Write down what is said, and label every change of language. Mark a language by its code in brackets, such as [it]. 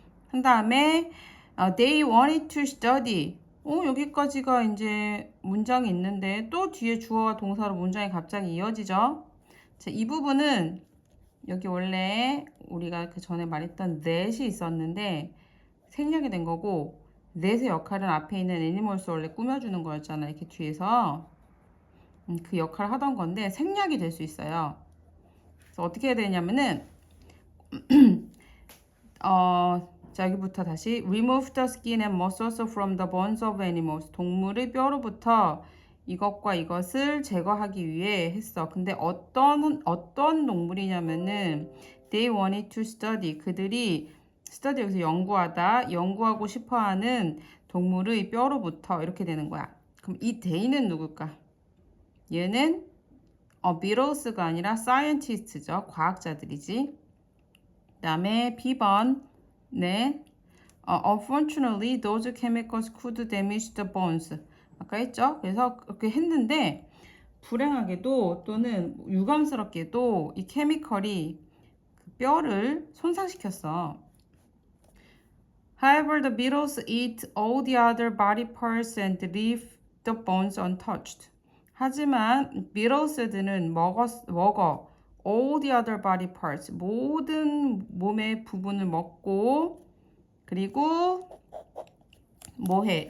[ko] 한 다음에 [en] they wanted to study. [ko] 여기까지가 이제 문장이 있는데 또 뒤에 주어와 동사로 문장이 갑자기 이어지죠. 자, 이 부분은 여기 원래 우리가 그 전에 말했던 that이 있었는데 생략이 된 거고 that의 역할은 앞에 있는 애니멀스 원래 꾸며주는 거였잖아. 이렇게 뒤에서 그 역할을 하던 건데 생략이 될 수 있어요. 그래서 어떻게 해야 되냐면은 자, 여기부터 다시 [en] remove the skin and muscles from the bones of animals. [ko] 동물의 뼈로부터 이것과 이것을 제거하기 위해 했어. 근데 어떤 동물이냐면은 [en] they wanted to study. [ko] 그들이 study 여기서 연구하고 싶어하는 동물의 뼈로부터 이렇게 되는 거야. 그럼 이 they는 누굴까? 얘는 beetles가 아니라 scientist죠. 과학자들이지. 그 다음에 B번 네. [en] Unfortunately, those chemicals could damage the bones. [ko] 아까 했죠? 그래서 그렇게 했는데 불행하게도 또는 유감스럽게도 이 케미컬이 그 뼈를 손상시켰어. [en] However, the beetles eat all the other body parts and leave the bones untouched. [ko] 하지만 beetles들은 먹어 [en] all the other body parts [ko] 모든 몸의 부분을 먹고 그리고 뭐해?